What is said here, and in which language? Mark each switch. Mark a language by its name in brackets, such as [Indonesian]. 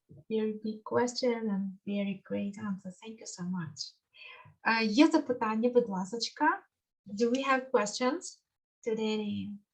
[English] Very big question and very great answer. Thank you so much. [Ukrainian] Є запитання, будь ласочка. [English] Do we have questions today?